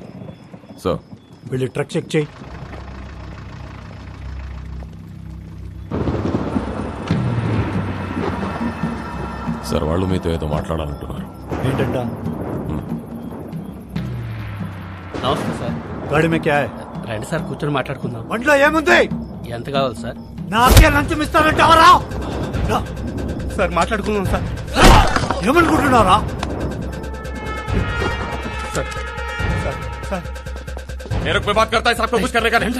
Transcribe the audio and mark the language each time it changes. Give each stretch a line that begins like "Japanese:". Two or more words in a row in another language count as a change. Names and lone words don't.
Telugu: సార్, వెళ్ళి ట్రక్ చెక్ చేయి. సార్, వాళ్ళు మీతో ఏదో మాట్లాడాలంటున్నారు. ఏంటంట? నమస్తే సార్.
Hindi: गाड़ी में क्या है?
Telugu: రండి సార్, కూర్చొని మాట్లాడుకుందాం. వంటలో ఏముంది? ఎంత కావాలి సార్? నాకే లంచం ఇస్తానంటావరా? సార్ మాట్లాడుకుందాం సార్. ఏమనుకుంటున్నారా?
Hindi: मेरे को बात करता है साहब को कुछ करने का नहीं.